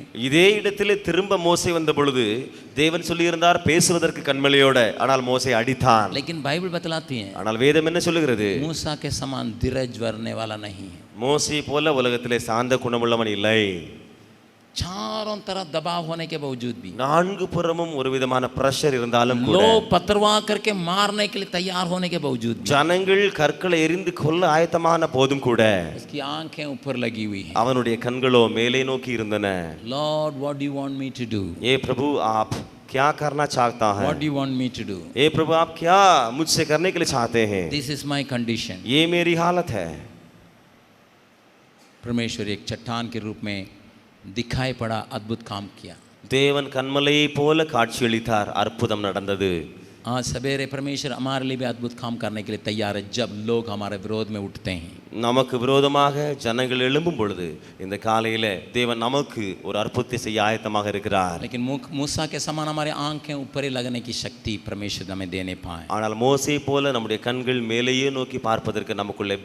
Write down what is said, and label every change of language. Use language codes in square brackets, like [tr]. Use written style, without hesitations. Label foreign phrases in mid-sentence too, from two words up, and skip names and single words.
[ta] இதே இடத்திலே திரும்ப மோசே வந்த பொழுது தேவன் சொல்லியிருந்தார் பேசுவதற்கு கண்மலையோட, ஆனால் மோசே அடித்தான்। [hi] लेकिन बाइबल बतलाती है [ta] ஆனால் வேதம் என்ன சொல்லுகிறது? [hi] मूसा के समान धीरज वरने वाला नहीं है। [ta] மோசே போல உலகத்திலே சாந்த குணமுள்ளவன் இல்லை। [hi] चारों तरफ दबाव होने के बावजूद भी, [ta] நான்கு புறமும் ஒரு விதமான பிரஷர் இருந்தாலும் கூட, [hi] लोग पथरवाह करके मारने के लिए तैयार होने के बावजूद भी, [ta] ஜனங்கள் கற்களை எறிந்து கொல்ல ஆயத்தமான போதும் கூட [hi] उसकी आंखें ऊपर लगी हुई है। [ta] அவனுடைய கண்களோ மேலே நோக்கி இருந்தன। [en] Lord what do you want me to do, [ta] ஏ பிரபு [hi] आप क्या करना चाहता है? [en] What do you want me to do, [hi] ए प्रभु आप क्या मुझसे करने के लिए चाहते हैं? [en] This is my condition. [hi] ये मेरी हालत है। परमेश्वर एक चट्टान के रूप में दिखाई पड़ा, अद्भुत काम किया। [ta] தேவன் கண்மலையை போல காட்சியளித்தார், அற்புதம் நடந்தது। [hi] आज सवेरे परमेश्वर हमारे लिए भी अद्भुत काम करने के लिए तैयार है, जब लोग हमारे विरोध में उठते हैं। [ta] நமக்கு விரோதமாக ஜனங்கள் எழும்பும் பொழுது இந்த காலையில தேவன் நமக்கு ஒரு அற்புதத்தை செய்ய ஆயத்தமாக இருக்கிறார்। [hi] लेकिन मूसा के समान हमारे आंखें ऊपर ही लगने की शक्ति परमेश्वर हमें देने पाए। [ta] ஆனால் மோசே போல நம்முடைய கண்கள் மேலேயே நோக்கி பார்ப்பதற்கு நமக்குள்ளே